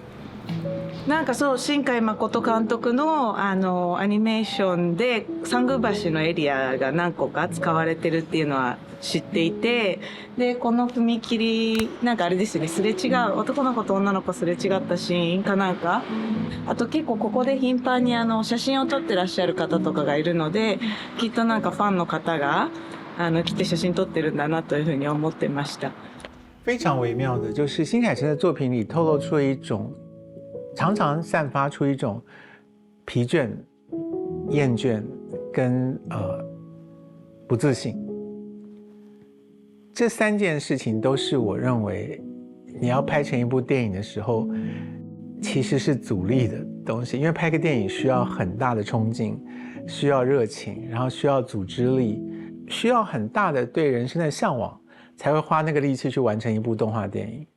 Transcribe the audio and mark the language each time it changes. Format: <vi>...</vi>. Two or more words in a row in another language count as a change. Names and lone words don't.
<ja>新海誠監督のアニメーションで三宮橋のエリアが何個か使われてるっていうのは知っていて、でこの踏切あれですよね、すれ違う男の子と女の子すれ違ったシーンかなんか、あと結構ここで頻繁に写真を撮ってらっしゃる方とかがいるので、きっとファンの方が来て写真撮ってるんだなというふうに思ってました。</ja> <zh>非常微妙的就是新海诚的作品里透露出一种常常散发出一种疲倦、厌倦跟不自信。这3件事情都是我认为你要拍成一部电影的时候，其实是阻力的东西。因为拍个电影需要很大的冲劲，需要热情，然后需要组织力，需要很大的对人生的向往，才会花那个力气去完成一部动画电影。</zh>